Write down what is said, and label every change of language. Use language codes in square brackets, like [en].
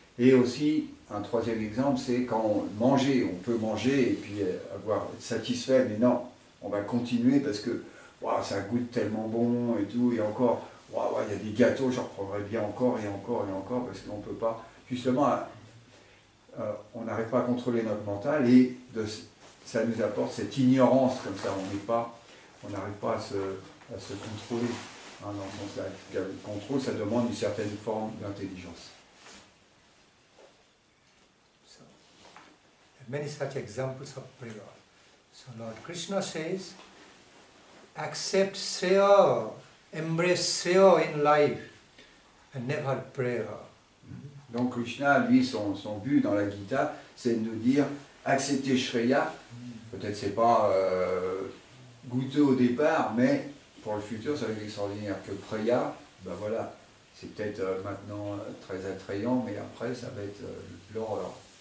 [fr] Et aussi, un troisième exemple, c'est quand on peut manger et puis être satisfait, mais non, on va continuer parce que wow, ça goûte tellement bon et tout, et encore, wow, il y a des gâteaux, j'en reprendrai bien encore et encore et encore, parce qu'on ne peut pas, justement, on n'arrive pas à contrôler notre mental, et ça nous apporte cette ignorance, comme ça, on n'arrive pas à se contrôler. Hein, dans le sens là, le contrôle, ça demande une certaine forme d'intelligence. [en] So, many such examples of prayer. So Lord Krishna says, accept Shreya, embrace Shreya in life, and never prayer. [fr] Donc Krishna, lui, son but dans la Gita, c'est de nous dire, accepter Shreya, peut-être c'est pas goûteux au départ, mais pour le futur, ça va être extraordinaire. Que Preya, ben voilà, c'est peut-être maintenant très attrayant, mais après, ça va être l'horreur.